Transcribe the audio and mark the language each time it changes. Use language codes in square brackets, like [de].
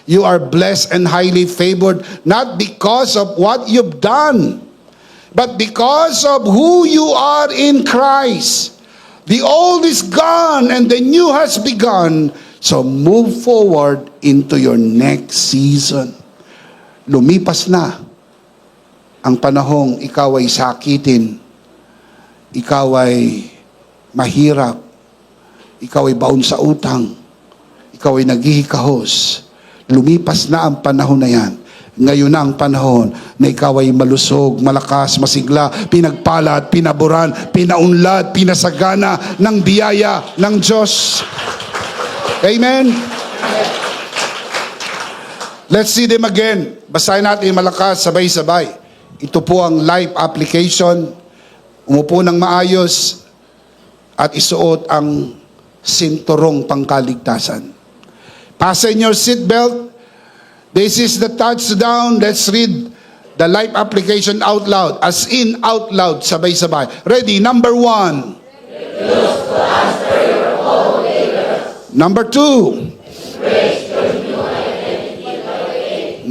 [en] You are blessed and highly favored, not because of what you've done, but because of who you are in Christ. The old is gone and the new has begun. So move forward into your next season. [tl] Lumipas na ang panahong ikaw ay sakitin, ikaw ay mahirap, ikaw ay baon sa utang, ikaw ay naghihikahos. Lumipas na ang panahon na yan. Ngayon na ang panahon na ikaw ay malusog, malakas, masigla, pinagpala at pinaburan, pinaunlad, pinasagana ng biyaya ng Diyos. [en] Amen? Let's see them again. [tl] Basahin natin malakas, sabay-sabay. Ito po ang life application. Umupo ng maayos at isuot ang sinturong pangkaligtasan. [en] Fasten your seatbelt. This is the touchdown. Let's read the life application out loud. As in, out loud. [tl] Sabay-sabay. [en] Ready? Number 1. Refuse to answer your old labors. Number 2. Embrace your new identity by faith.